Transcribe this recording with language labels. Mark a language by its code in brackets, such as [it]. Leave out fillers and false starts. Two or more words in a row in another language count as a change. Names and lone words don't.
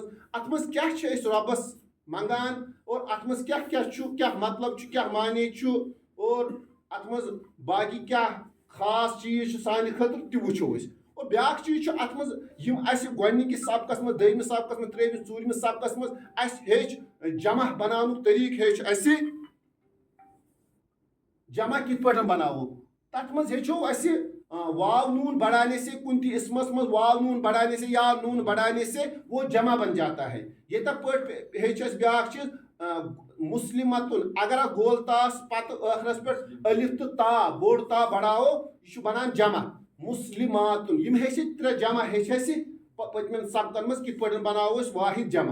[ks] اتھ مز کیاہ چھِ أسۍ رۄبس منگان اور اتھ مز کیاہ چھُ، کیاہ مطلب چھُ، کیاہ معنی چھُ اور اتھ مز باقی کیاہ خاص چیز چھُ سانہِ خٲطرٕ تہِ وٕچھو أسۍ. اور بیاکھ چیز چھُ اتھ مز یم اسہِ گۄڈنِکِس سبقس مز، دوٚیمِس سبقس مز، ترٛیٚیمِس، ژوٗرمِس سبقس مز اسہِ ہیٚچھ جمع بناونُک طریقہٕ ہیٚچھ اسہِ جمع کت پٲٹھۍ بناوو. تتھ مز ہیٚچھو اسہِ واو نون [ur] بڑھانے سے [ks] کُنہِ تہِ اسمس مز واو نون [ur] بڑھانے سے یا نون بڑھانے سے وہ جمع بن جاتا ہے. [ks] یتھے پٲٹھۍ ہیٚچھ اسہِ بیاکھ چیز مسلمتن، اگر گول تاس پتہٕ ٲخرس پٮ۪ٹھ الف تہٕ تا بوڑ تا بڑھاوو یہِ چھُ بنان جمع. مسلماتن یم ہیٚچھ ترٛےٚ جمع ہیٚچھ اسہِ پٔتمٮ۪ن سبقن مز کِتھ پٲٹھۍ بناوو أسۍ واحد جمع.